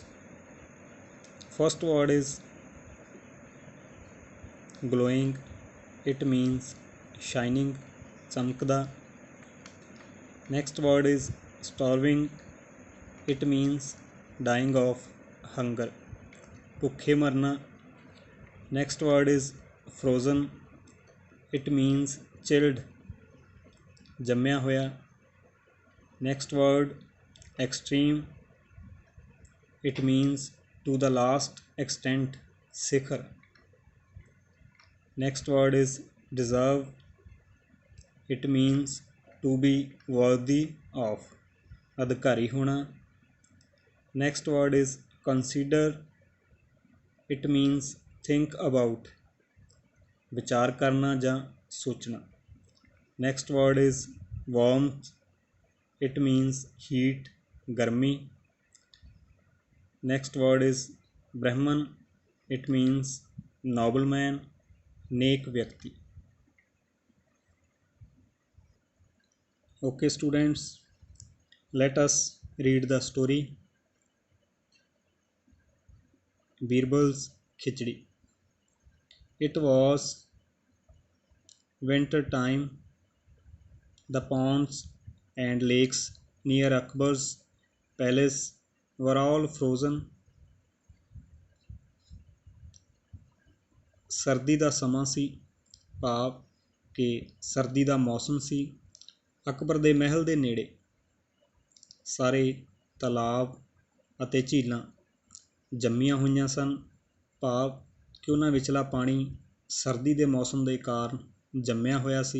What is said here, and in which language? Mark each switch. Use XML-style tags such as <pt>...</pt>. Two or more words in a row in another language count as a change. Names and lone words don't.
<en>First word is glowing, it means shining, chamkda. Next word is starving, it means dying of hunger,</en> <pa>ਭੁੱਖੇ ਮਰਨਾ.</pa> <en>Next word is frozen, it means chilled,</en> <pa>ਜੰਮਿਆ ਹੋਇਆ.</pa> <en>Next word extreme, it means to the last extent, ਸਿਖਰ. Next word is deserve, it means to be worthy of,</en> <pa>ਅਧਿਕਾਰੀ ਹੋਣਾ.</pa> <en>Next word is consider, it means think about,</en> <pa>ਵਿਚਾਰ ਕਰਨਾ ਜਾਂ ਸੋਚਣਾ.</pa> <en>Next word is warmth, it means heat, ਗਰਮੀ. Next word is Brahman, it means nobleman,</en> <hi>नेक व्यक्ति.</hi> <en>Okay students, let us read the story. Birbal's Khichdi. It was winter time. The ponds and lakes near Akbar's palace were all frozen.</en> <pa>ਸਰਦੀ ਦਾ ਸਮਾਂ ਸੀ, ਭਾਵ ਕਿ ਸਰਦੀ ਦਾ ਮੌਸਮ ਸੀ. ਅਕਬਰ ਦੇ ਮਹਿਲ ਦੇ ਨੇੜੇ ਸਾਰੇ ਤਲਾਬ ਅਤੇ ਝੀਲਾਂ ਜੰਮੀਆਂ ਹੋਈਆਂ ਸਨ, ਭਾਵ ਕਿ ਉਹਨਾਂ ਵਿਚਲਾ ਪਾਣੀ ਸਰਦੀ ਦੇ ਮੌਸਮ ਦੇ ਕਾਰਨ ਜੰਮਿਆ ਹੋਇਆ ਸੀ.</pa>